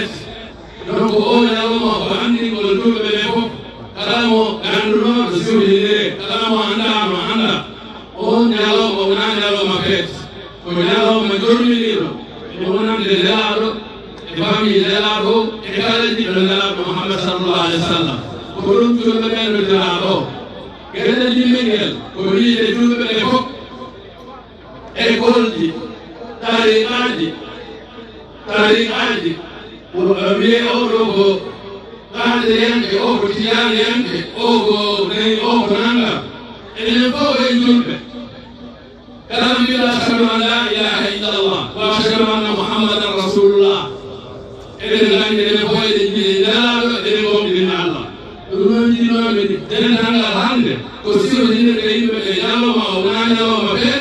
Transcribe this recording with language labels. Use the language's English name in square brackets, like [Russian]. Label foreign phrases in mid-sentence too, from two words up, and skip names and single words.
[Fula] donc o ñalawma ko anndingol julɓe ɓe fof kala mo ngannduno to siwlidire kala mo anndama annda on ñalawma wona ñalawma feet ko ñalawma jorminiɗo e wonande nelaɗo e famille nelaɗo e kala jiɗɗo nelaɗo Muhammad [Arabic] صلى الله عليه وسلم [Fula] ko ɗum julɓe ɓen nodiraɗo gueɗe jimmingel ko wiide julɓe ɓe fof école ji tariqaji wiye oɗo ko kaadiriyanke o ko tijaniyanke o ko nayi o ko nanngam enen fof en julɓe kala mbiɗa [Arabic] أشهد أن لا إله إلا الله وأشهد أن محمدا رسول الله [Fula] eɗen nganndi enen fof eɗen jiɗi nelaɗo eɗen gomɗinina Allah ɗum noon jiɗinoɓe dendangal hannde ko siwtinirde yimɓe ɓe ñalawma o wona ñalawma feet